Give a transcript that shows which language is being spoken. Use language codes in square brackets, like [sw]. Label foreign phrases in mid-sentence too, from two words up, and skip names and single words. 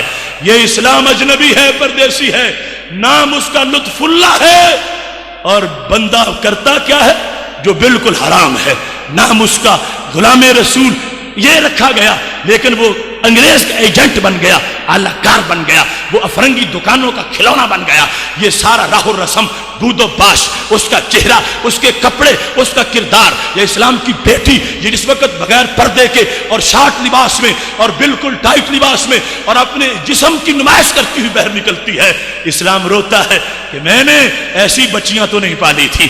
[ur] یہ اسلام اجنبی ہے، پردیسی ہے، نام اس کا لطف اللہ ہے اور بندہ کرتا کیا ہے؟ جو بالکل حرام ہے۔ نام اس کا غلام رسول یہ رکھا گیا لیکن وہ انگریز کا ایجنٹ بن گیا، اعلی کار بن گیا، وہ افرنگی دکانوں کا کھلونا بن گیا۔ یہ سارا راہ و رسم، دود و باش، اس کا چہرہ، اس کے کپڑے، اس کا کردار، یہ اسلام کی بیٹی یہ جس وقت بغیر پردے کے اور شارٹ لباس میں اور بالکل ٹائٹ لباس میں اور اپنے جسم کی نمائش کرتی ہوئی باہر نکلتی ہے، اسلام روتا ہے کہ میں نے ایسی بچیاں تو نہیں پالی تھی۔